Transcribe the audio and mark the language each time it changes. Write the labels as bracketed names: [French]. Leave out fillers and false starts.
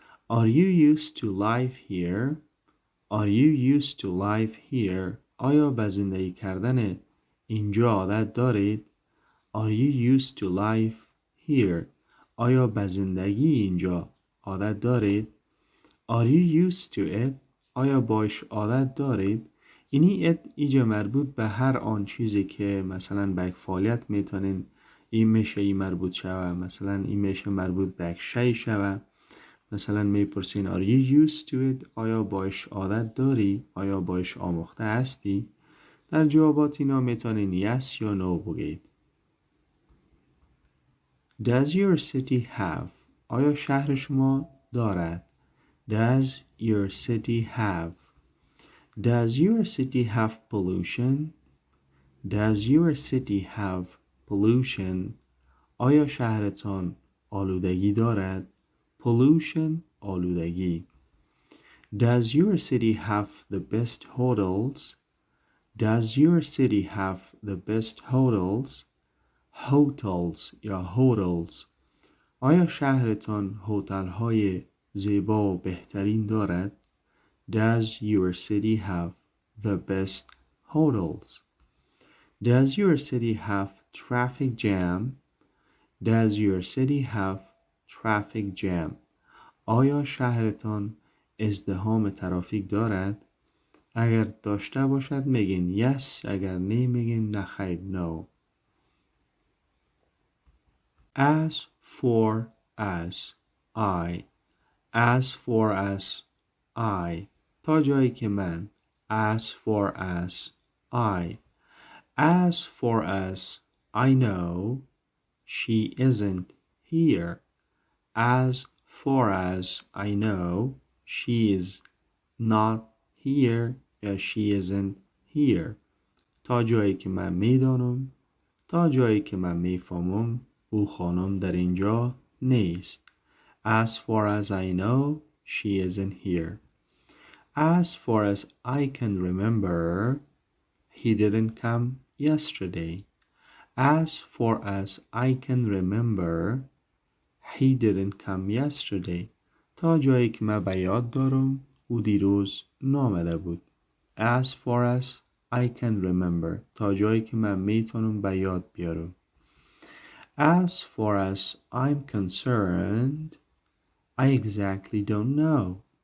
[English] Are you used to live here؟ Are you used to live here؟ [Persian] آیا به زندگی کردن اینجا عادت دارید؟ Are you used to live here؟ آیا به زندگی اینجا عادت دارید؟ [English] Are you used to it؟ [Persian] آیا باش عادت دارید؟ اینی ایجا مربوط به هر آن چیزی که مثلا به یک فعالیت میتونین این میشه این مربوط شوه. مثلا این میشه مربوط به یک شی شوه. مثلا میپرسین [English] Are you used to it؟ [Persian] آیا باش عادت داری؟ آیا باش آموخته هستی؟ در جوابات اینا میتونین yes یا no بگید. [English] Does your city have؟ [Persian] آیا شهر شما دارد؟ [English] Does your city have? Does your city have pollution? Does your city have pollution? [Persian] آیا شهرتان آلودگی دارد؟ Pollution آلودگی. [English] Does your city have the best hotels? Does your city have the best hotels? Hotels یا hotels. [Persian] آیا شهرتان هتل های زیبا و بهترین دارد؟ [English] Does your city have the best hotels? Does your city have traffic jam? Does your city have traffic jam? [Persian] آیا شهرتان ازدحام ترافیک دارد؟ اگر داشته باشد میگین yes، اگر نه میگین نخیر no. [English] As for as I. As for as I. تا جایی که من. As for as I. As for as I know, she isn't here. As far as I know, she is not here یا she isn't here. [Persian] تا جایی که من میدانم، تا جایی که من میفهمم، او خانم در اینجا نیست. [English] As far as I know, she isn't here. As far as I can remember, he didn't come yesterday. As far as I can remember, he didn't come yesterday. [Persian] تا جایی که من به یاد دارم او دیروز نامده بود. [English] As far as I can remember. [Persian] تا جایی که من میتونم به یاد بیارم. [English] As far as I'm concerned, I exactly don't know.